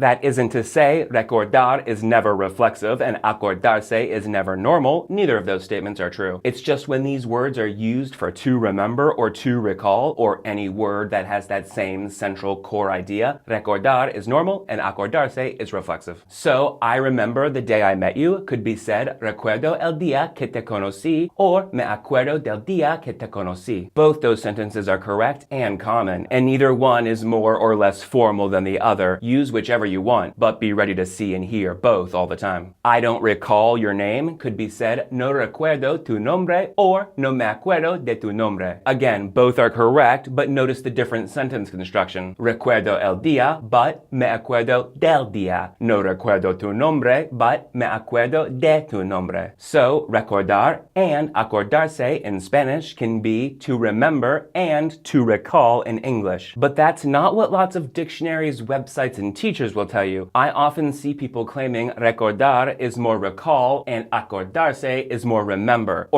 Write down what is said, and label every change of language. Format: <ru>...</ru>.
<en>That isn't to say recordar is never reflexive and acordarse is never normal. Neither of those statements are true. It's just when these words are used for to remember or to recall, or any word that has that same central core idea, recordar is normal and acordarse is reflexive. So, I remember the day I met you could be said</en> <es>recuerdo el día que te conocí</es> <en>or</en> <es>me acuerdo del día que te conocí.</es> <en>Both those sentences are correct and common, and neither one is more or less formal than the other. Use whichever you want, but be ready to see and hear both all the time. I don't recall your name could be said</en> <es>no recuerdo tu nombre</es> <en>or</en> <es>no me acuerdo de tu nombre.</es> <en>Again, both are correct, but notice the different sentence construction.</en> <es>Recuerdo el día, but me acuerdo del día. No recuerdo tu nombre, but me acuerdo de tu nombre.</es> <en>So, recordar and acordarse in Spanish can be to remember and to recall in English. But that's not what lots of dictionaries, websites, and teachers will tell you. I often see people claiming recordar is more recall and acordarse is more remember.</en>